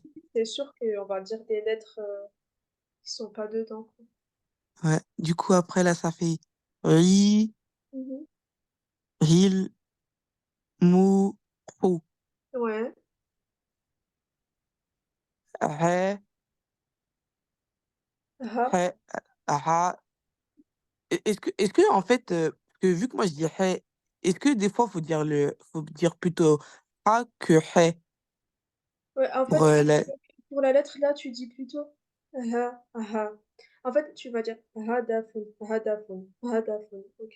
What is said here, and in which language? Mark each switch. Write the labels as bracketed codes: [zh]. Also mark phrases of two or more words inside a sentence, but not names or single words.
[fr] c'est sûr qu'on va dire des lettres qui sont pas dedans, quoi. Ouais. Du coup, après, là, ça fait ri, Mhm. ril, mou, pou, Ouais, ré, Ha. He, ha. Est-ce que en fait, que vu que moi je dis he, est-ce que des fois faut dire plutôt ha que he Ouais, en pour fait, la... pour la lettre là, tu dis plutôt ha, ha. En fait, tu vas dire hadafun, hadafun, hadafun, ok?